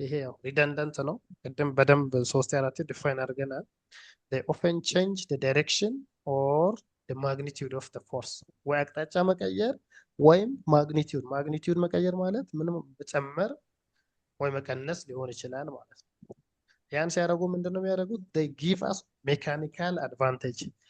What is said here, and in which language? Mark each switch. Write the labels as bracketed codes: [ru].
[am] ይሄ ያው ሪደንደንት ነው። ቅድም በደንብ 3-4 ዲፋይን አድርገናል። [en] They often change the direction or the magnitude of the force. [am] ወይ አቅጣጫ መቀየር ወይም ማግኒቲዩድ መቀየር ማለት ምንም መጨመር ወይ መቀነስ ሊሆን ይችላል ማለት ነው። ያን ሲያደርጉ ምንድነው የሚያደርጉት? [en] they give us mechanical advantage.